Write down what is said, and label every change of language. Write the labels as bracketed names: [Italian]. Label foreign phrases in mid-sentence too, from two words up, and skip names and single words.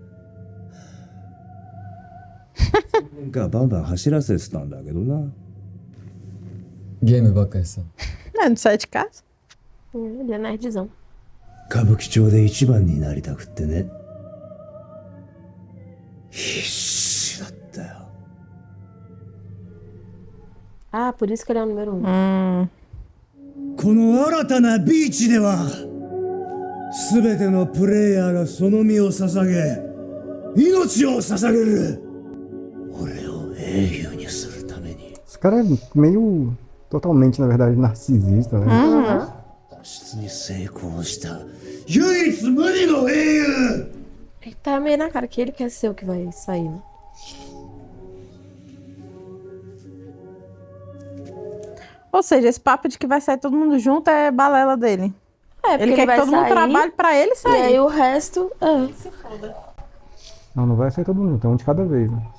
[Japanese] なんかバンバン走らせてたんだけどな。ゲームばっかりさ。 [Portuguese] Não sai de casa. Ele é nerdzão. [Japanese] 歌舞伎町で一番になりたくってね。必死だったよ。 [Portuguese] Ah, por isso que ele é o número 1. [Japanese] この新たなビーチでは全てのプレイヤーがその身を捧げ命を捧げる俺を英雄にするために [Portuguese] esse cara é meio totalmente, na verdade, narcisista, né? [Japanese] 脱出に成功した唯一無二の英雄 [Portuguese] Ele tá meio na cara que ele quer ser o que vai sair, né? Ou seja, esse papo de que vai sair todo mundo junto é balela dele. É, porque Ele quer que vai todo mundo sair, trabalhe pra ele E sair. aí o resto... Não vai sair todo mundo, então um de cada vez, né?